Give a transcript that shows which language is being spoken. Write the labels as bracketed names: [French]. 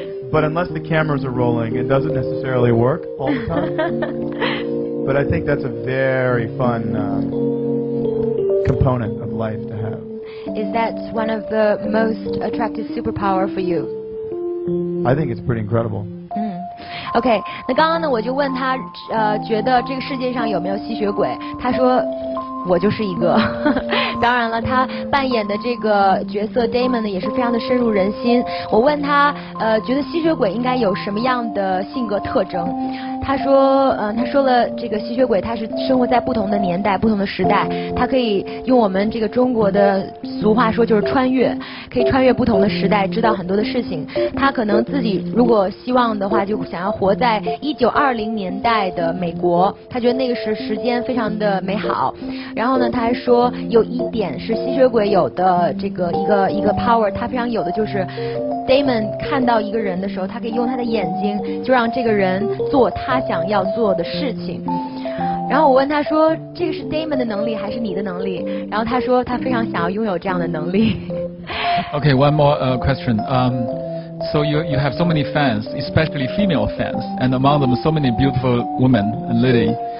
[English] But unless the cameras are rolling, it doesn't necessarily work all the time. But I think that's a very fun component of life to have. Is that one of the most attractive superpower for you? I think it's pretty incredible. [Chinese] OK， 那刚刚呢，我就问他，觉得这个世界上有没有吸血鬼？他说，我就是一个。当然了，他扮演的这个角色 Damon 呢，也是非常的深入人心。我问他，觉得吸血鬼应该有什么样的性格特征？他说了，这个吸血鬼他是生活在不同的年代、不同的时代，他可以用我们这个中国的俗话说就是穿越，可以穿越不同的时代，知道很多的事情。他可能自己如果希望的话，就想要活在1920年代的美国，他觉得那个时间非常的美好。然后呢，他还说有一点是吸血鬼有的这个一个 power， 他非常有的就是 Damon 看到一个人的时候，他可以用他的眼睛就让这个人做他想要做的事情。然后我问他说，这个是 Damon 的能力还是你的能力？然后他说他非常想要拥有这样的能力。 [English] Okay, one more question. So you have so many fans, especially female fans, and among them so many beautiful women and lady.